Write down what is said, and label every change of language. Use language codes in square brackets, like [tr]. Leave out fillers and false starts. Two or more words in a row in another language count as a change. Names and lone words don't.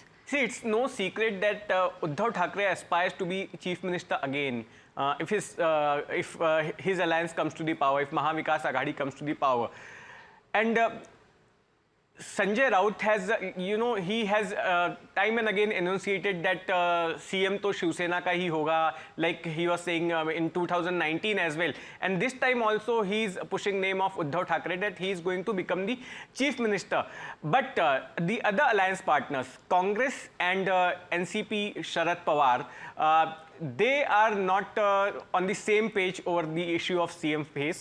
[en] See, it's no secret that Uddhav Thackeray aspires to be Chief Minister again. If his alliance comes to the power, if Mahavikas Aghadi comes to the power. And Sanjay Raut has, he has time and again enunciated that CM [hi] तो शिवसेना का ही होगा, [en] like he was saying in 2019 as well. And this time also he is pushing name of Uddhav Thackeray that he is going to become the Chief Minister. But the other alliance partners, Congress and NCP Sharad Pawar, they are not on the same page over the issue of CM face.